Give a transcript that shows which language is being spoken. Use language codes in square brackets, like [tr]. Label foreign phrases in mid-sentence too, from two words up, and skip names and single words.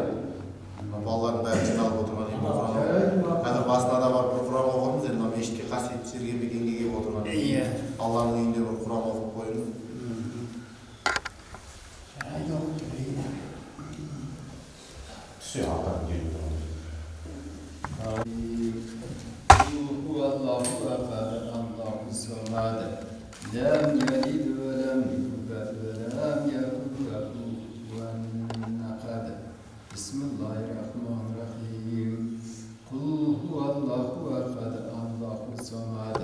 [kk] Балалардың бәрі жиналып отырған енді Құран оқып. Қазір басына да барып бір Құран оқымыз, енді мешітке қасиетті жерге мекенге келіп отырған. Иә. Алланың үйінде бір Құран оқып қойыңыз. Түсі алтан келіп тұрған. [ar] الله أكبر، الله الصمد. لم يلد ولم يولد ولم يكن له كفوا أحد. بسم الله الرحمن الرحيم. قل هو الله أحد، الله الصمد.